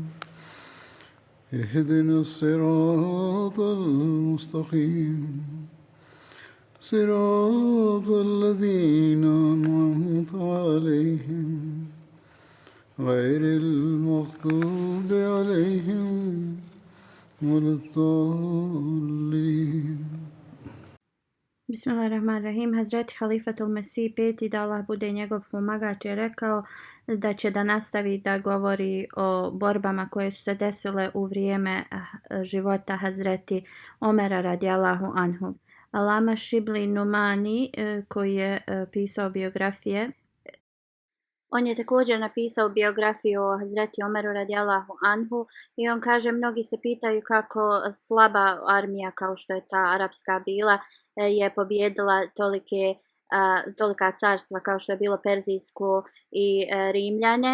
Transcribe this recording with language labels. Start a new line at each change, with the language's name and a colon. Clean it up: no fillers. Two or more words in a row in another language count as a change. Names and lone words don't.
Arabic: اهدنا الصراط المستقيم صراط الذين أنعمت عليهم غير المغضوب عليهم ولا الضالين. بسم الله الرحمن الرحيم.
Bosnian: Hazreti Halifatul Mesih peti, da Allah bude njegov pomagač, je rekao da će da nastavi da govori o borbama koje su se desile u vrijeme života Hazreti Omera
Arabic: رضي الله عنه.
Bosnian: Alama Šibli Numani, koji je pisao biografije, on je također napisao biografiju o Hazreti Omeru
Arabic: رضي الله عنه
Bosnian: i on kaže, mnogi se pitaju kako slaba armija kao što je ta arapska bila je pobjedila tolika carstva kao što je bilo Perzijsko i Rimljane.